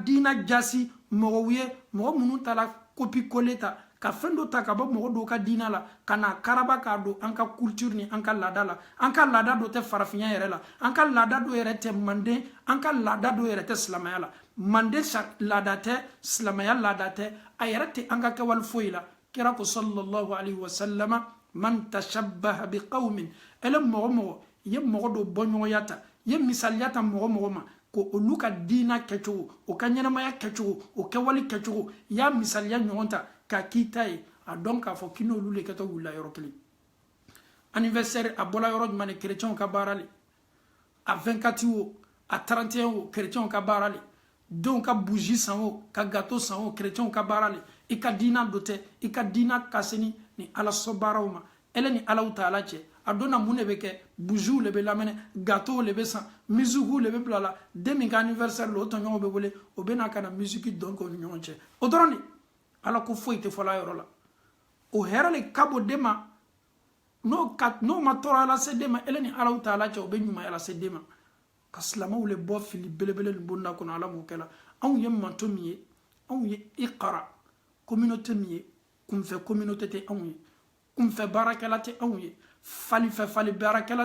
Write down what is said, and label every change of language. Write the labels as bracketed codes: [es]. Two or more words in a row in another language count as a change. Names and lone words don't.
[bm] diina jasi mɔgɔw ye mɔgɔ minnu ta la [fr] kopi kole [bm] ta ka fɛn dɔ ta ka bɔ mɔgɔ dɔw ka diina la ka na karaba k'a don an ka culture ni an ka laada la an ka laada dɔ tɛ farafinya yɛrɛ la an ka laada dɔ yɛrɛ tɛ manden an ka laada dɔ yɛrɛ tɛ silamɛya la manden laada tɛ silamɛya laada tɛ a yɛrɛ tɛ an ka kɛwale foyi la kira ko [ar] صلى الله عليه وسلم من تشبه بقوم [bm] ele mɔgɔ mɔgɔ ye mɔgɔ dɔ bɔ ɲɔgɔnya ta ye misaliya ta mɔgɔ mɔgɔ ma ko olu ka diina kɛcogo o ka ɲɛnamaya kɛcogo o kɛwale kɛcogo y'a misaliya ɲɔgɔn ta ka k'i ta ye a dɔn k'a fɔ k'i n'olu le kɛtɔ wulila yɔrɔ kelen anniversaire a bɔla yɔrɔ jumɛn de chrétienw ka baara le a 24 o a 31 o chrétienw ka baara le denw ka bougie san o ka gâteau san o chrétienw ka baara le i ka diina dɔ tɛ i ka diina ka seni ni ala sɔ baaraw ma ele ni Allahu Taala cɛ a donna mun de bɛ kɛ bougies le bɛ lamɛnɛ gâteau le bɛ san musique le bɛ bila la den min ka anniversaire la o tɔɲɔgɔnw bɛ wele o bɛ na ka na musique dɔn k'o ni ɲɔgɔn cɛ o dɔrɔn de Ala ko foyi tɛ fɔla yɔrɔ la o hɛrɛ le ka bon den ma n'o ma tɔɔrɔ lase den ma ele ni Allahu Taala cɛ o bɛ ɲumanya lase den ma ka silamɛw le bɔ fili belebele nin bonda kɔnɔ Ala m'o kɛla anw ye manto min ye anw ye Iqra communauté min ye kunfɛ communauté tɛ anw ye kunfɛ baarakɛla tɛ anw ye falifɛ fali baarakɛla